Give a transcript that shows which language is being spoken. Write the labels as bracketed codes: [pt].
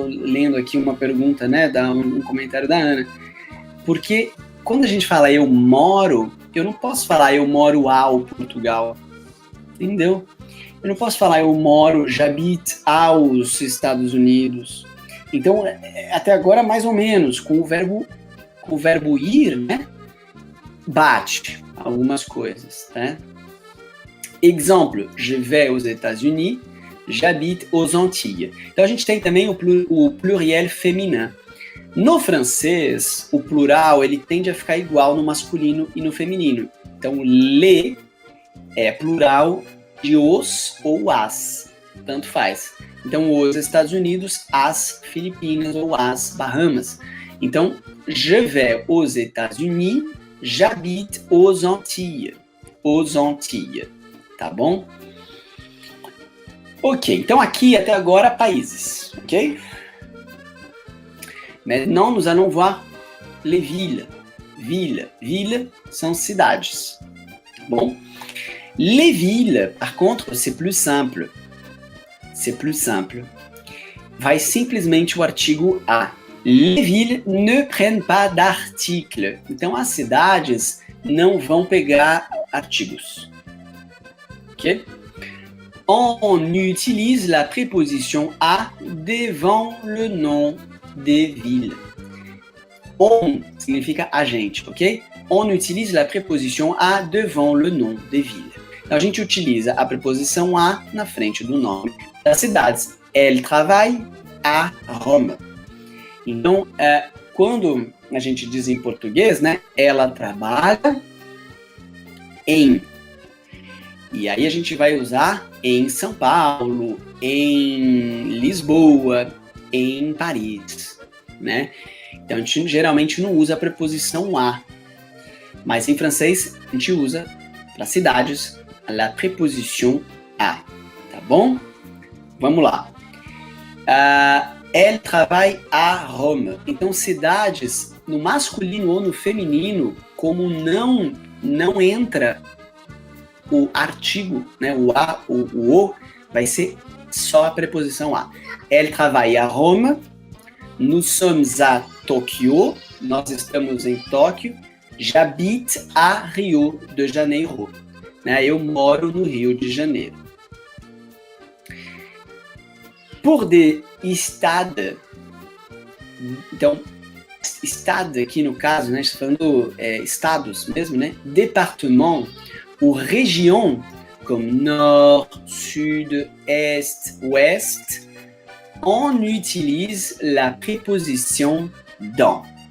[pt] Estou lendo aqui uma pergunta, né? Um comentário da Ana. Porque quando a gente fala eu moro, eu não posso falar eu moro ao Portugal. Entendeu? Eu não posso falar eu moro, j'habite aos Estados Unidos. Então, até agora, mais ou menos, com o verbo ir, né? Bate algumas coisas, tá? [fr] Exemple, je vais aux États-Unis, j'habite aux Antilles. [pt] Então, a gente tem também o pluriel féminin. No francês, o plural, ele tende a ficar igual no masculino e no feminino. Então, le é plural de os ou as, tanto faz. Então, os Estados Unidos, as Filipinas ou as Bahamas. [fr] Então, je vais aux États-Unis, j'habite aux Antilles. Aux Antilles, tá bom? [pt] Ok, então aqui até agora países, ok? [fr] Maintenant, nous allons voir les villes. [pt] Villes são cidades, tá bom? [fr] Les villes, par contre, c'est plus simple. C'est plus simple. [pt] Vai simplesmente o artigo a. [fr] Les villes ne prennent pas d'article. [pt] Então, as cidades não vão pegar artigos. Ok? [fr] On utilise la préposition a devant le nom des villes. On [pt] significa a gente, ok? [fr] On utilise la préposition a devant le nom des villes. [pt] Então, a gente utiliza a preposição a na frente do nome das cidades. [fr] Elle travaille à Rome. [pt] Então, quando a gente diz em português, né? Ela trabalha em. E aí a gente vai usar em São Paulo, em Lisboa, em Paris, né? Então a gente geralmente não usa a preposição a. Mas em francês a gente usa para cidades a preposition a. Tá bom? Vamos lá. [fr] Elle travaille à Rome. [pt] Então cidades no masculino ou no feminino, como não entra o artigo, né, o a, o vai ser só a preposição a. [fr] Elle travaille à Rome. Nous sommes à Tokyo. [pt] Nós estamos em Tóquio. [fr] J'habite à Rio de Janeiro. [pt] Né, eu moro no Rio de Janeiro. [fr] Pour des stades, [pt] então, estado aqui no caso, né, a gente está falando estados mesmo, né, [fr] département ou région, comme nord, sud, est, ouest, on utilise la préposition dans.